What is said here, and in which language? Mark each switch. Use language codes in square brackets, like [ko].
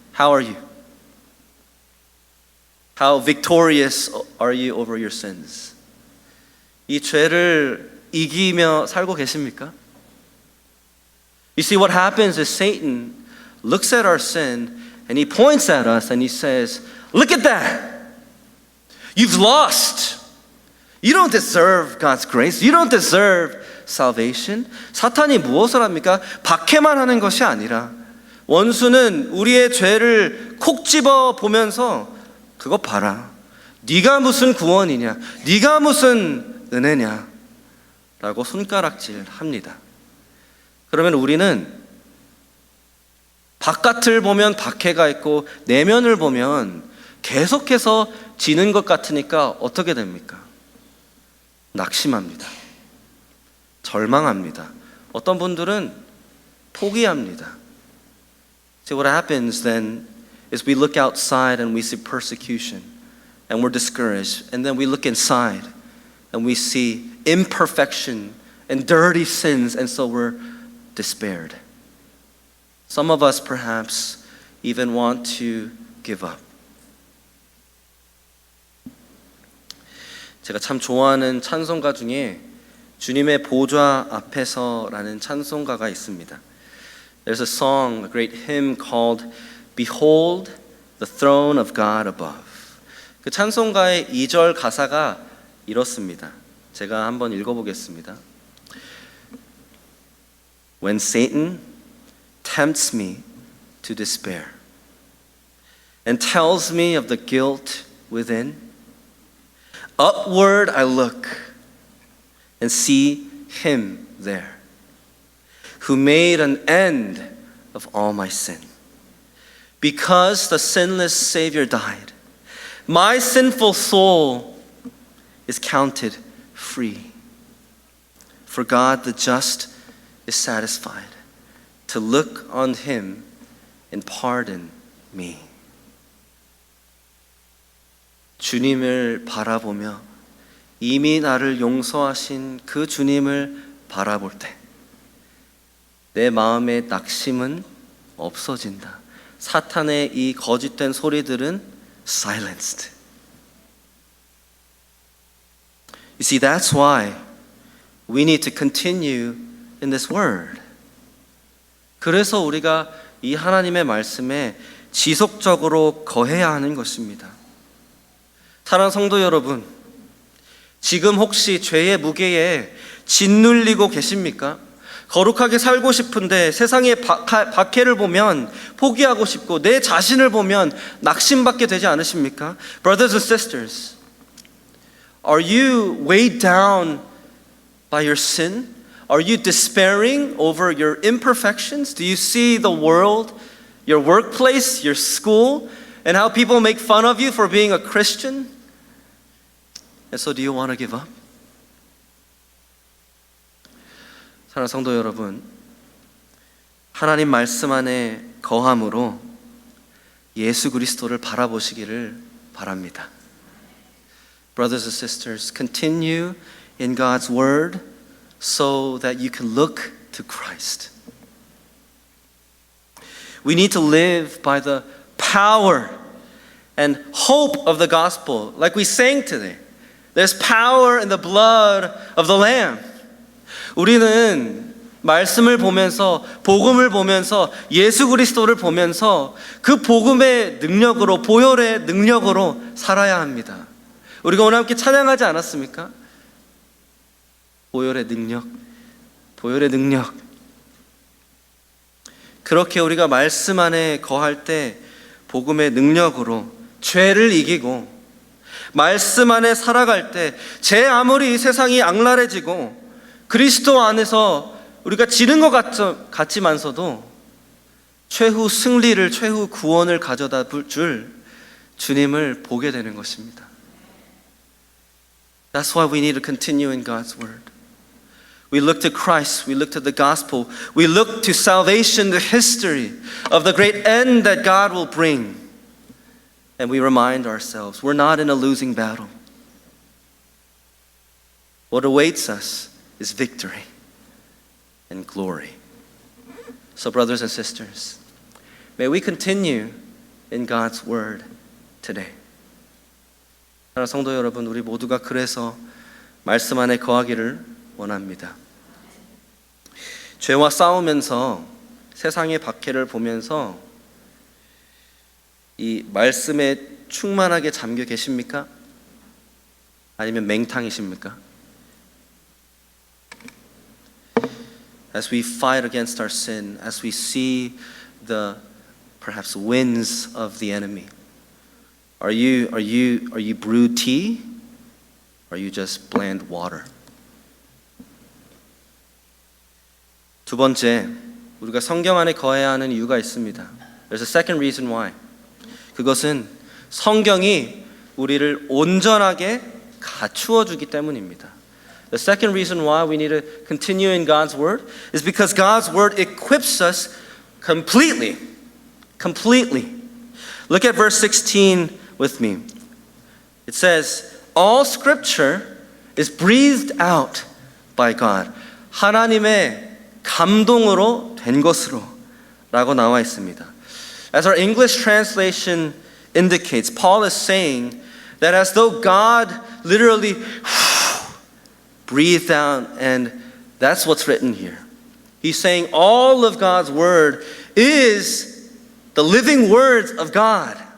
[en] How are you? How victorious are you over your sins? [ko] 이 죄를 이기며 살고 계십니까? [en] You see, what happens is Satan looks at our sin and he points at us and he says, look at that! You've lost! You don't deserve God's grace. You don't deserve salvation. [ko] 사탄이 무엇을 합니까? 박해만 하는 것이 아니라 원수는 우리의 죄를 콕 집어 보면서 그거 봐라. 네가 무슨 구원이냐? 네가 무슨 은혜냐? 라고 손가락질합니다. 그러면 우리는 바깥을 보면 박해가 있고 내면을 보면 계속해서 지는 것 같으니까 어떻게 됩니까? 낙심합니다. 절망합니다. 어떤 분들은 포기합니다. [en] See, what happens then is we look outside and we see persecution and we're discouraged, and then we look inside and we see imperfection and dirty sins, and so we're despaired. Some of us perhaps even want to give up. [ko] 제가 참 좋아하는 찬송가 중에 주님의 보좌 앞에서라는 찬송가가 있습니다. [en] There's a song, a great hymn called Behold the throne of God above. [ko] 그 찬송가의 2절 가사가 이렇습니다. 제가 한번 읽어보겠습니다. [en] When Satan tempts me to despair and tells me of the guilt within, upward I look and see him there who made an end of all my sin. Because the sinless Savior died, my sinful soul is counted free. For God the just is satisfied to look on him and pardon me. [ko] 주님을 바라보며 이미 나를 용서하신 그 주님을 바라볼 때 내 마음의 낙심은 없어진다. 사탄의 이 거짓된 소리들은 silenced. [en] You see, that's why we need to continue in this word. [ko] 그래서 우리가 이 하나님의 말씀에 지속적으로 거해야 하는 것입니다. 사랑하는 성도 여러분, 지금 혹시 죄의 무게에 짓눌리고 계십니까? 거룩하게 살고 싶은데 세상의 박해를 보면 포기하고 싶고 내 자신을 보면 낙심받게 되지 않으십니까? [en] Brothers and sisters, are you weighed down by your sin? Are you despairing over your imperfections? Do you see the world, your workplace, your school, and how people make fun of you for being a Christian? And so do you want to give up? [ko] 사랑하는 성도 여러분, 하나님 말씀 안에 거함으로 예수 그리스도를 바라보시기를 바랍니다. [en] Brothers and sisters, continue in God's word so that you can look to Christ. We need to live by the power and hope of the gospel, like we sang today. There's power in the blood of the Lamb. [ko] 우리는 말씀을 보면서 복음을 보면서 예수 그리스도를 보면서 그 복음의 능력으로 보혈의 능력으로 살아야 합니다. 우리가 오늘 함께 찬양하지 않았습니까? 보혈의 능력, 보혈의 능력. 그렇게 우리가 말씀 안에 거할 때 복음의 능력으로 죄를 이기고 말씀 안에 살아갈 때 제 아무리 이 세상이 악랄해지고 그리스도 안에서 우리가 지는 것 같지만서도 최후 승리를, 최후 구원을 가져다 줄 주님을 보게 되는 것입니다. [en] That's why we need to continue in God's word. We look to Christ, we look to the gospel, we look to salvation, the history of the great end that God will bring. And we remind ourselves, we're not in a losing battle. What awaits us is victory. and glory. So brothers and sisters, may we continue in God's word today. [ko] 사랑하는 성도 여러분, 우리 모두가 그래서 말씀 안에 거하기를 원합니다. 죄와 싸우면서 세상의 박해를 보면서 이 말씀에 충만하게 잠겨 계십니까? 아니면 맹탕이십니까? [en] As we fight against our sin, as we see the perhaps winds of the enemy, are you brewed tea? Or are you just bland water? [ko] 두 번째, 우리가 성경 안에 거해야 하는 이유가 있습니다. [en] There's a second reason why. [ko] 그것은 성경이 우리를 온전하게 갖추어 주기 때문입니다. [en] The second reason why we need to continue in God's word is because God's word equips us completely. Look at verse 16 with me. It says, all scripture is breathed out by God. [ko] 하나님의 감동으로 된 것으로 라고 나와 있습니다. [en] As our English translation indicates, Paul is saying that as though God literally breathed out, and that's what's written here. He's saying all of God's word is the living words of God.